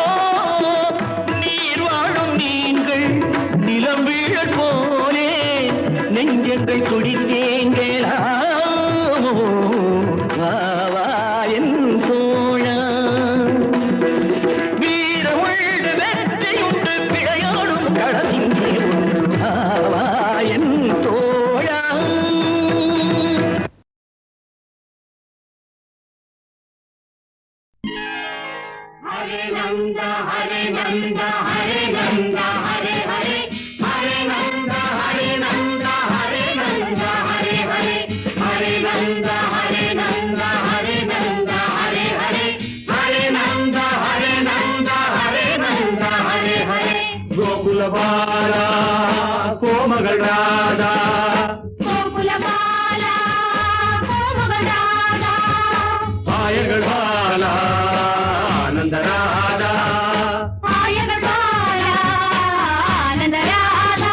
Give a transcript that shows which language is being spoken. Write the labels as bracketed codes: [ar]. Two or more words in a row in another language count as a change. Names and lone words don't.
[ta] நீர் வாழும் நீங்கள் நிலம் வீழல் போலே நெஞ்சங்கள் துடித்தேங்களா. வா வா என் தோழா. வீரமுண்டு வெற்றி உண்டு, விளையாடும் களம் இங்கே உண்டு, வா வா என் தோழா. [sa] हरे नंद हरे नंद हरे नंद हरे हरे, हरे नंद हरे नंद हरे नंद हरे हरे, हरे नंद हरे नंद हरे नंद हरे हरे, हरे नंद हरे नंद हरे नंद हरे हरे. [ta] கோகுல பாலா கோமகள் ராதா, கோகுல பாலா கோமகள் ராதா, பாயகள் பாலா ஆனந்த ராதா. ஆயர்கள் பாலா ஆனந்த ராதா,